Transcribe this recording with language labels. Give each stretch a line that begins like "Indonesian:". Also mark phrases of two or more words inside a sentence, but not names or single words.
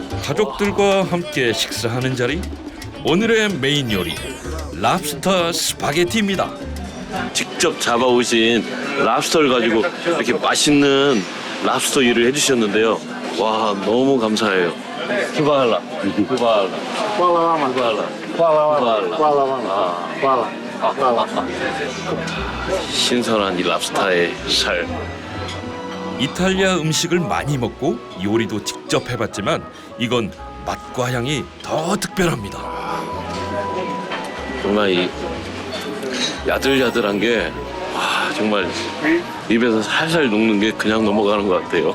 Korean: 가족들과 함께 식사하는 자리. 오늘의 메인 요리 랍스터 스파게티입니다. 직접 잡아오신 랍스터를 가지고 이렇게 맛있는 랍스터 요리를 해주셨는데요. 와, 너무 감사해요. 투바할라. 투바할라.
Serbian: Hvala vama.
Korean: 투바할라.
Serbian: Hvala vama. Hvala vama. Hvala. Hvala.
Korean: 신선한 이 랍스타의 살. 이탈리아 음식을 많이 먹고 요리도 직접 해봤지만 이건 맛과 향이 더 특별합니다. 정말 이 야들야들한 게 정말 입에서 살살 녹는 게 그냥 넘어가는 것 같아요.